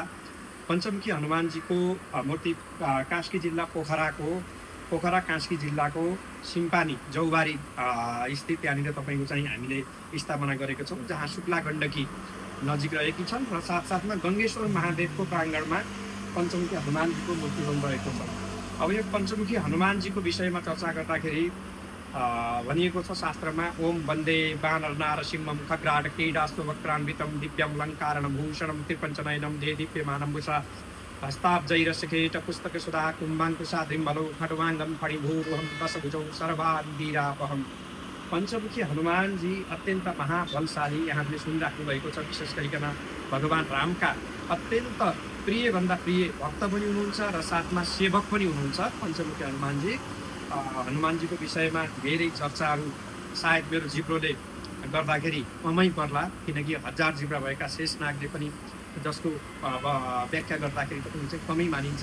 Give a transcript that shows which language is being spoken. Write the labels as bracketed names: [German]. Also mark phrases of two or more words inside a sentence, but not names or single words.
[Nepali] पञ्चमुखी हनुमानजीको मूर्ति कास्की जिल्ला पोखरा कास्की जिल्लाको सिम्पानी जौबारी स्थित त्यहाँनिर तपाईँको चाहिँ हामीले स्थापना गरेको छौँ, जहाँ शुक्ला गण्डकी नजिक रहेकी छन् र साथसाथमा गङ्गेश्वर महादेवको प्राङ्गणमा पञ्चमुखी हनुमानजीको मूर्ति बनिरहेको छ। अब यो पञ्चमुखी हनुमानजीको विषयमा चर्चा गर्दाखेरि भनिएको छ शास्त्रमा, [Sanskrit] ओम वन्दे वानर नारसिंहं खग्राट क्रीडास्तु वक्त्रान्वितं दिव्यं लङ्कारणं भूषणं त्रिपञ्चनयनं दे दिव्यमानं वुषा हस्ताब्जैरसखेट पुस्तक सुधा कुम्भाङ्कुशाद्रिम्बलौ खड्वाङ्गं फणिभूरुहं दशभुजौ सर्वान्वीरापहम्। [Nepali] पञ्चमुखी हनुमानजी अत्यन्त महाबलशाली यहाँले सुनिराख्नु भएको छ। विशेष गरिकन भगवान् रामका अत्यन्त प्रियभन्दा प्रिय भक्त पनि हुनुहुन्छ र साथमा सेवक पनि हुनुहुन्छ पञ्चमुखी हनुमानजी। हनुमानजीको विषयमा धेरै चर्चाहरू सायद मेरो जिब्रोले गर्दाखेरि कमै पर्ला, किनकि 1000 जिब्रा भएका शेषनागले पनि जसको व्याख्या गर्दाखेरि पनि चाहिँ कमै मानिन्छ।